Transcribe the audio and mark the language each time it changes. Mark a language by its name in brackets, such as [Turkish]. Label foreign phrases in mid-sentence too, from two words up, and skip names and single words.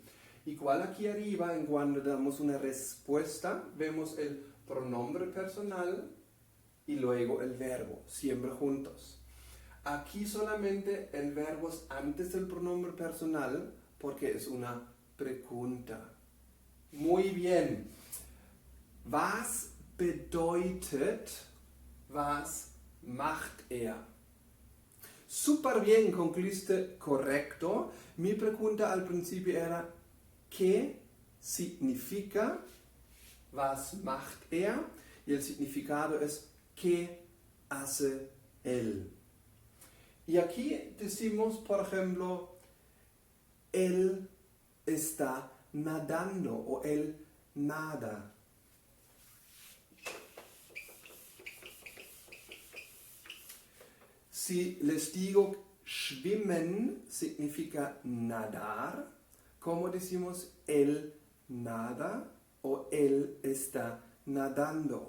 [Spanish] Igual aquí arriba, en cuando damos una respuesta, vemos el pronombre personal y luego el verbo, siempre juntos. Aquí solamente el verbo es antes del pronombre personal porque es una pregunta. Muy bien. [German] Was bedeutet, was macht er? [Spanish] Súper bien, concluiste correcto. Mi pregunta al principio era, ¿qué significa [German] was macht er? [Spanish] Y el significado es, ¿qué hace él? Y aquí decimos, por ejemplo, él está nadando o él nada. Si les digo schwimmen significa nadar, ¿cómo decimos él nada o él está nadando?